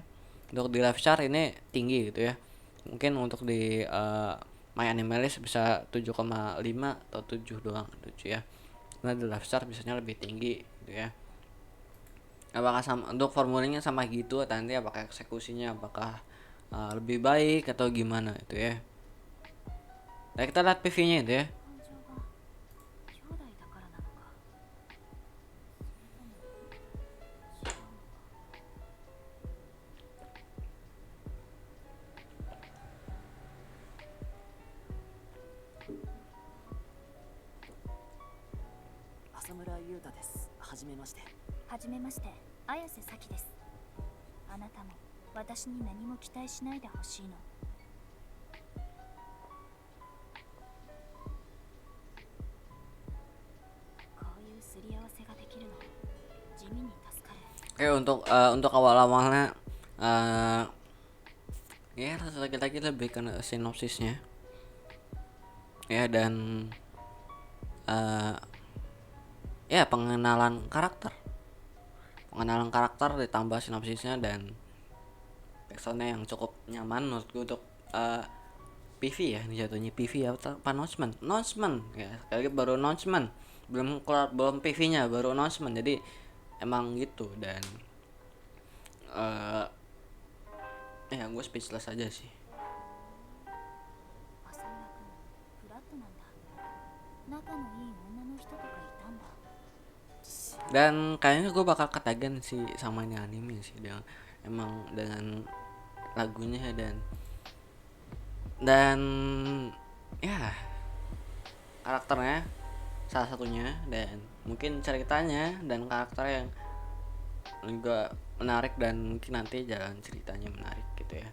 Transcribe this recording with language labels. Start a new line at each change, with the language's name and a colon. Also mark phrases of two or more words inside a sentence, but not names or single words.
Indonesian: Untuk di live chart ini tinggi gitu ya, mungkin untuk di My Anime List bisa 7,5 atau 7 doang gitu ya. Nah di live chart biasanya lebih tinggi gitu ya. Apakah sama untuk formulanya sama gitu, nanti apakah eksekusinya apakah lebih baik atau gimana itu ya. Nah kita lihat PV-nya itu ya.
Japanese: 感情が兄弟だからなのか、それとも違うのか。浅村優太です。はじめまして。はじめまして、綾瀬咲です。あなたも私に何も期待しないでほしいの。こういうすり合わせができるの、地味に助かる。
Indonesian: Untuk awal-awalnya ya lagi-lagi lebih ke sinopsisnya ya, dan uh, ya pengenalan karakter ditambah sinopsisnya dan backsoundnya yang cukup nyaman menurutku untuk PV ya. Ini jatuhnya PV ya, apa announcement ya, sekali lagi baru announcement, belum keluar, belum PV-nya, baru announcement. Jadi emang gitu. Dan ya gue speechless aja sih.
Japanese: 浅村君、フラットなんだ。仲のいい女の人とかいたんだ。
Indonesian: Dan kayaknya gue bakal ketagihan sih sama ini anime sih, dengan emang dengan lagunya dan ya karakternya salah satunya, dan mungkin ceritanya dan karakter yang juga menarik, dan mungkin nanti jalan ceritanya menarik gitu ya.